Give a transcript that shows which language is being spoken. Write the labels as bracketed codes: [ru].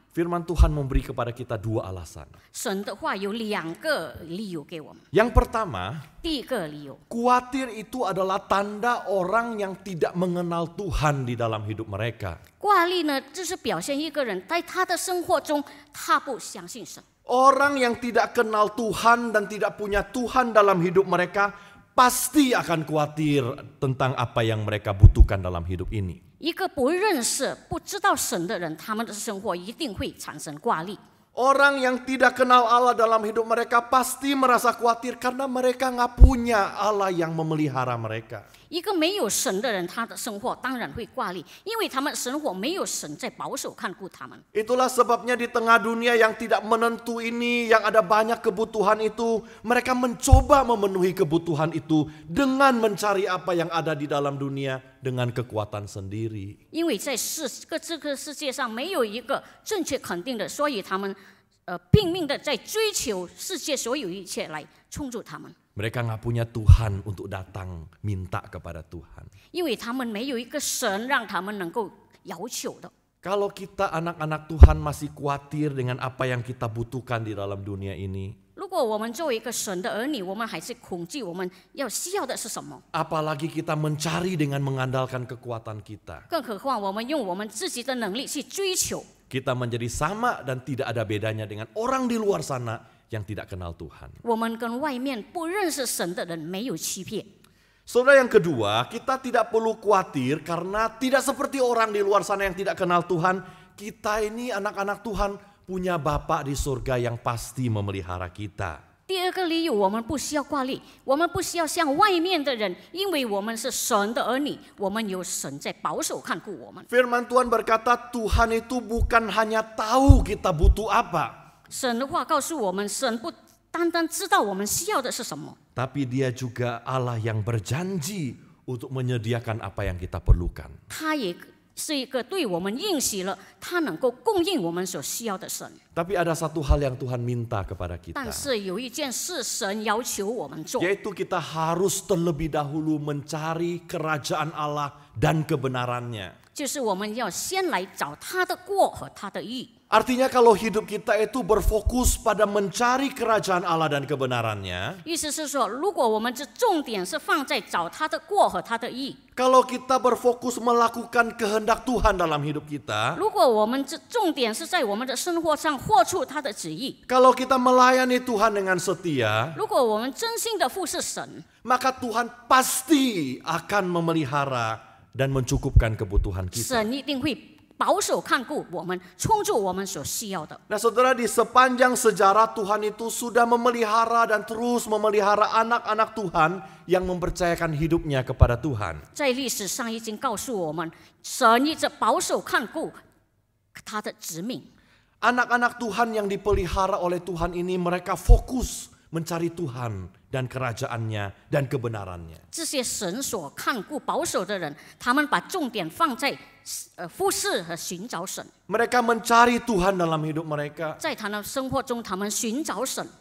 [id] Firman Tuhan memberi kepada kita dua alasan. [zh] 神的话有2个理由给我们。 [id] Yang pertama, [zh] 第一个理由， [id] khawatir itu adalah tanda orang yang tidak mengenal Tuhan di dalam hidup mereka. [zh] 挂虑呢，就是表现一个人在他的生活中，他不相信神。 [id] Orang yang tidak kenal Tuhan dan tidak punya Tuhan dalam hidup mereka pasti akan khawatir tentang apa yang mereka butuhkan dalam hidup ini. [zh] 一个不认识、不知道神的人，他们的生活一定会产生挂虑。 [id] Orang yang tidak kenal Allah dalam hidup mereka pasti merasa khawatir karena mereka nggak punya Allah yang memelihara mereka. [zh] 一个没有神的人，他的生活当然会挂虑，因为他们生活没有神在保守看顾他们。 [id] Itulah sebabnya di tengah dunia yang tidak menentu ini, yang ada banyak kebutuhan itu, mereka mencoba memenuhi kebutuhan itu dengan mencari apa yang ada di dalam dunia dengan kekuatan sendiri. [zh] 因为在这个世界上没有一个正确肯定的，所以他们拼命的在追求世界所有一切来充足他们。 [id] Mereka nggak punya Tuhan untuk datang minta kepada Tuhan. [zh] 因为他们没有一个神让他们能够要求的。 [id] Kalau kita anak-anak Tuhan masih khawatir dengan apa yang kita butuhkan di dalam dunia ini, [zh] 如果我们作为一个神的儿女，我们还是恐惧，我们要需要的是什么？ [id] apalagi kita mencari dengan mengandalkan kekuatan kita. [zh] 更何况我们用我们自己的能力去追求， [id] Kita menjadi sama dan tidak ada bedanya dengan orang di luar sana yang tidak kenal Tuhan. [zh] 我们跟外面不认识神的人没有区别。 [id] Saudara, yang kedua, kita tidak perlu khawatir karena tidak seperti orang di luar sana yang tidak kenal Tuhan. Kita ini anak-anak Tuhan punya Bapa di surga yang pasti memelihara kita. [zh] 第二个理由，我们不需要挂虑，我们不需要像外面的人，因为我们是神的儿女，我们有神在保守看顾我们。 [id] Firman Tuhan berkata Tuhan itu bukan hanya tahu kita butuh apa. [zh] 神的话告诉我们，神不单单知道我们需要的是什么， [id] Tapi dia juga Allah yang berjanji untuk menyediakan apa yang kita perlukan. [zh] 他也是一个对我们应许了，他能够供应我们所需要的神。 [id] Tapi ada satu hal yang Tuhan minta kepada kita. [zh] 但是有一件事，神要求我们做， [id] Yaitu kita harus terlebih dahulu mencari kerajaan Allah dan kebenarannya. [zh] 就是我们要先来找他的国和他的义。 [id] Artinya kalau hidup kita itu berfokus pada mencari kerajaan Allah dan kebenarannya. [zh] 意思是说，如果我们这重点是放在找他的国和他的义， [id] Kalau kita berfokus melakukan kehendak Tuhan dalam hidup kita. [zh] 如果我们这重点是在我们的生活上活出他的旨意， [id] Kalau kita melayani Tuhan dengan setia. [zh] 如果我们真心的服侍神， [id] Maka Tuhan pasti akan memelihara dan mencukupkan kebutuhan kita. [zh] 神一定会保守看顾我们，充足我们所需要的。 [id] Nah saudara, di sepanjang sejarah Tuhan itu sudah memelihara dan terus memelihara anak-anak Tuhan yang mempercayakan hidupnya kepada Tuhan. [zh] 在历史上已经告诉我们，神一直保守看顾他的子民。 [id] Anak-anak Tuhan yang dipelihara oleh Tuhan ini mereka fokus mencari Tuhan dan kerajaannya dan kebenarannya. [zh] 这些神所看顾保守的人，他们把重点放在服侍和寻找神。 [id] Mereka mencari Tuhan dalam hidup mereka. [zh] 在他们生活中，他们寻找神，